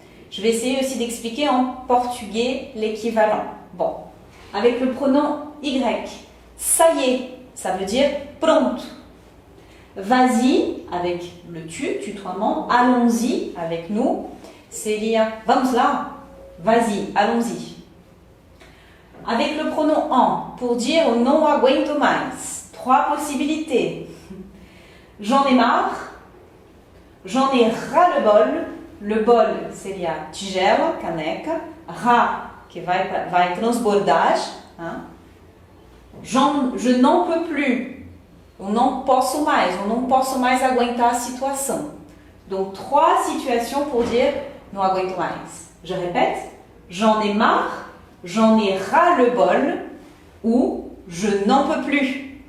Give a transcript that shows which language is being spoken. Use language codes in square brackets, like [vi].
[fr] Je vais essayer aussi d'expliquer en portugais l'équivalent. Bon, avec le pronom y, ça y est, ça veut dire pronto. Vas-y, avec le tu, tutoiement, allons-y, avec nous, [pt] seria vamos lá, [fr] vas-y, allons-y. Avec le pronom en, pour dire [pt] não aguento mais. [fr] 3 possibilités. J'en ai marre, j'en ai ras-le-bol. Le bol [pt] seria tigela, caneca. [fr] Ras, [pt] que vai transbordar. [fr] Hein? Je n'en peux plus. [pt] Eu não posso mais. Eu não posso mais aguentar a situação. [fr] Donc, 3 situations pour dire [pt] não aguento mais. [fr] Je répète. J'en ai marre, j'en ai ras-le-bol ou je n'en peux plus.